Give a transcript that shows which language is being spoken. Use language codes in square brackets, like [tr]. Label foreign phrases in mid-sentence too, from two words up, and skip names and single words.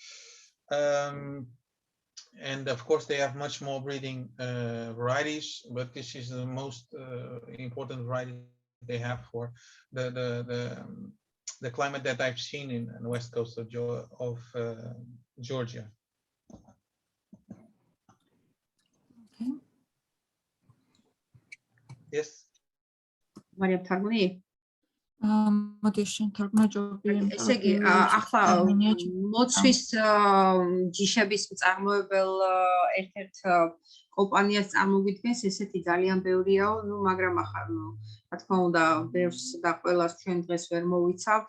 [en] And of course, they have much more breeding varieties, but this is the most important variety they have for the climate that I've seen in the west coast of Georgia. Okay. Yes. Maria Targuni. [ka] მოდი შეთარგმნა ჯობია. ესე იგი, ახლა მოცვის ჯიშების მწარმოებელ ერთ-ერთ კომპანიას წარმოვიდგენს, ესეთი ძალიან ბევრიაო, მაგრამ ახლა რა თქმა უნდა, ბევრს და ყველას ჩვენ დღეს ვერ მოვიცავთ.